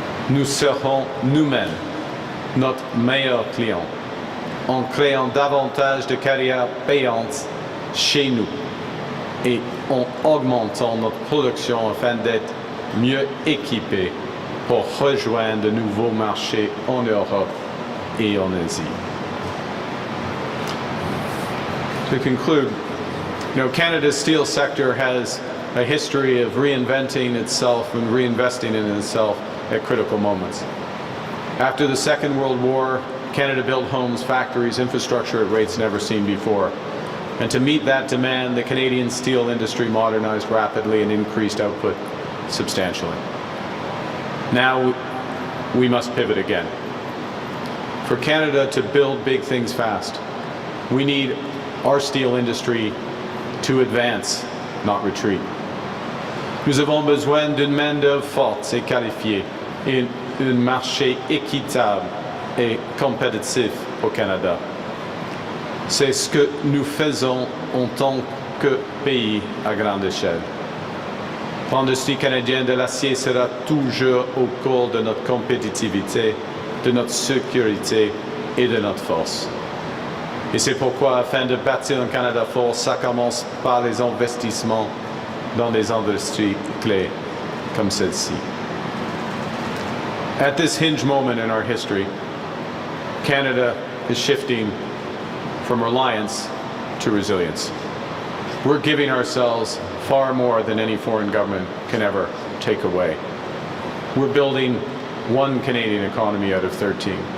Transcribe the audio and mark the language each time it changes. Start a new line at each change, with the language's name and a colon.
French: Nous serons nous-mêmes notre meilleur client en créant davantage de carrières payantes chez nous et en augmentant notre production afin d'être mieux équipés pour rejoindre de nouveaux marchés en Europe et en Asie.
English: To conclude, Canada's steel sector has a history of reinventing itself and reinvesting in itself at critical moments. After the Second World War, Canada built homes, factories, infrastructure at rates never seen before. And to meet that demand, the Canadian steel industry modernized rapidly and increased output substantially. Now we must pivot again. For Canada to build big things fast, we need our steel industry to advance, not retreat.
French: Nous avons besoin d'une main-d'œuvre forte et qualifiée et d'un marché équitable et compétitif au Canada. C'est ce que nous faisons en tant que pays à grande échelle. L'industrie canadienne de l'acier sera toujours au cœur de notre compétitivité, de notre sécurité et de notre force. Et c'est pourquoi, afin de bâtir un Canada fort, ça commence par les investissements dans des industries clés comme celle-ci.
English: At this hinge moment in our history, Canada is shifting from reliance to resilience. We're giving ourselves far more than any foreign government can ever take away. We're building one Canadian economy out of 13.